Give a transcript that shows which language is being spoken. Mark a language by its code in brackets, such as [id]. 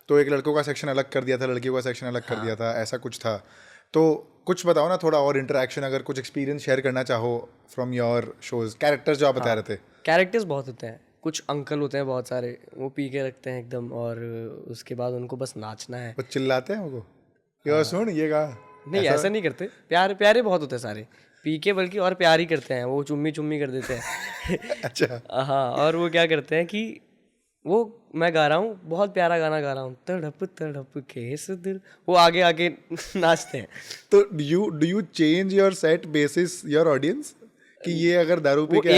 [hi] तो एक लड़कों का सेक्शन अलग कर दिया था, लड़कियों का सेक्शन अलग कर दिया था, ऐसा कुछ था. तो कुछ बताओ ना थोड़ा और इंटरेक्शन, अगर कुछ एक्सपीरियंस शेयर करना चाहो [en] From your shows. [hi] कैरेक्टर्स जो आप बता रहे थे, कैरेक्टर्स बहुत होते हैं. कुछ अंकल होते हैं बहुत सारे, वो पी के रखते हैं एकदम, और उसके बाद उनको बस नाचना है. वो चिल्लाते हैं उनको, ये सुन ये गा. नहीं, ऐसा नहीं करते. प्यारे बहुत होते हैं सारे, पी के बल्कि और प्यार ही करते हैं. वो चुम्मी कर देते हैं. अच्छा. हाँ, और वो क्या करते हैं कि वो मैं गा रहा हूँ, बहुत प्यारा गाना गा रहा हूँ, तड़प तड़प के इस दिल, वो आगे आगे नाचते हैं. [en] तो do you change your set basis your audience, [hi] कि ये अगर दारू पी के